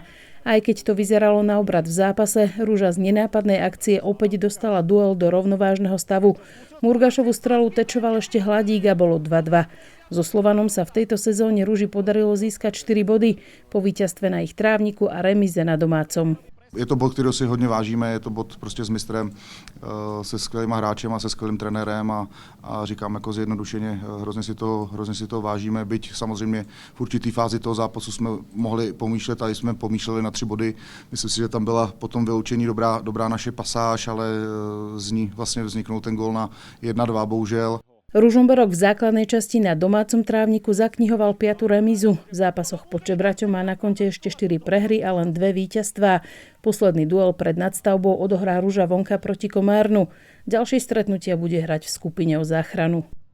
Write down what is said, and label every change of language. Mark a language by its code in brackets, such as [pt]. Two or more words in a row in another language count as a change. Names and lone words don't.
[sk] Aj keď to vyzeralo na obrat v zápase, Ruža z nenápadnej akcie opäť dostala duel do rovnovážneho stavu. Murgašovu strelu tečoval ešte Hladík a bolo 2-2. So Slovanom sa v tejto sezóne Ruži podarilo získať 4 body po víťazstve na ich trávniku a remíze na domácom. [cs] Je to bod, kterého si hodně vážíme, je to bod prostě s mistrem, se skvělýma hráčema, se skvělým trenérem a říkám jako zjednodušeně, hrozně si to vážíme, byť samozřejmě v určitý fázi toho zápasu jsme mohli pomýšlet a jsme pomýšleli na 3 body. Myslím si, že tam byla potom vyloučení dobrá naše pasáž, ale z ní vlastně vzniknul ten gól na 1-2 bohužel. [sk] Ružomberok v základnej časti na domácom trávniku zaknihoval 5. remízu. V zápasoch pod Čebraťom má na konte ešte 4 prehry a len 2 víťazstvá. Posledný duel pred nadstavbou odohrá Ruža vonka proti Komárnu. Ďalšie stretnutia bude hrať v skupine o záchranu.